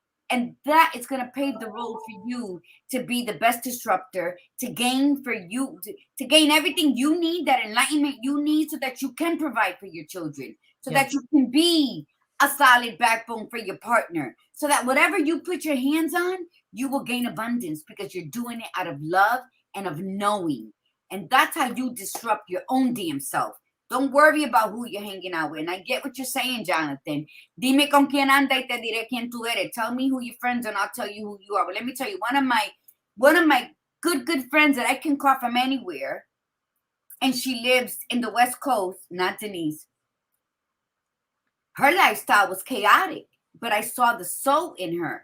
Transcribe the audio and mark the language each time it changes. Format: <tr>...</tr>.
<en>And that is going to pave the road for you to be the best disruptor, to gain to gain everything you need, that enlightenment you need so that you can provide for your children, so that you can be a solid backbone for your partner, so that whatever you put your hands on, you will gain abundance because you're doing it out of love and of knowing. And that's how you disrupt your own damn self. Don't worry about who you're hanging out with. And I get what you're saying, Jonathan.</en> <es>Dime con quién anda y te diré quién tú eres.</es> <en>Tell me who your friends are and I'll tell you who you are. But let me tell you, one of my good friends that I can call from anywhere, and she lives in the West Coast, not Denise. Her lifestyle was chaotic, but I saw the soul in her.</en>